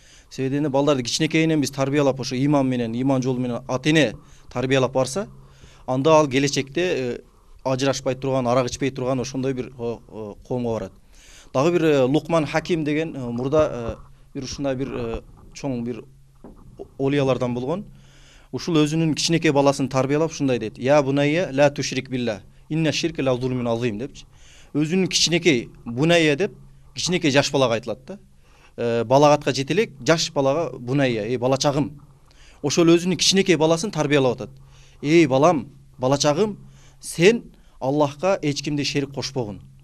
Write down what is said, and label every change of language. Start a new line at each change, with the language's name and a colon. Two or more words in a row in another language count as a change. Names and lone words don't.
Kyrgyz: Себеби балдарды кичинекейинен биз тарбиялап ошо иман менен, иман жолу менен ата эне тарбиялап барса, анда ал келечекте ажырашпай турган, арак ичпей турган ошондой бир коомго барат. Дагы бир Лукман Хаким деген мурда бир ушундай бир чоң бир олиялардан болгон. Ушул өзүнүн кичинекей баласын тарбиялап ушундай дейт:
Arabic: "يا بني لا تشرك بالله إن الشرك لظلم عظيم" депчи.
Kyrgyz: Өзүнүн кичинекей бунайя деп кичинекей жаш балага айтылат да. Балагатка жете элек жаш балага бунайя, эй балачагым. Ошол өзүнүн кичинекей баласын тарбиялап атат. Эй балам, балачагым, сен Аллахка эч кимди шерик кошпогун.